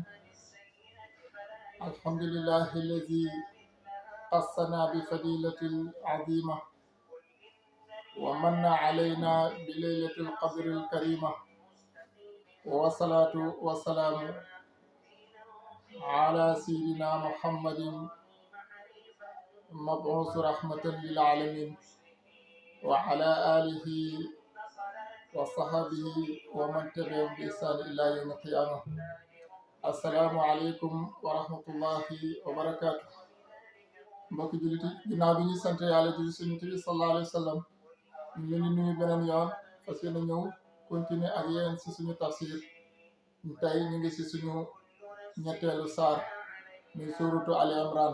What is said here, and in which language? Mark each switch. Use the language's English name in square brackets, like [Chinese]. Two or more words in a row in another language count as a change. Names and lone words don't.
[Arabic] الحمد لله الذي قصنا بفضيلة العظيمة ومن علينا بليلة القدر الكريمة، والصلاة والسلام على سيدنا محمد مبعوث رحمة للعالمين وعلى آله وصحبه ومن تبعهم بإحسان إلى يوم القيامة. السلام عليكم ورحمة الله وبركاته. [Wolof] mbokki jullit yi ginnaaw bi ñu sant yàlla julli ci Yonent bi [Arabic] صلى الله عليه وسلم [Wolof] ñu ngi leen di nuyu beneen yoon fas yéene ñëw continuer ak yéen ci suñu tafsir. tey ñu ngi ci suñu ñetteelu saar muy suuratu Ali Imran.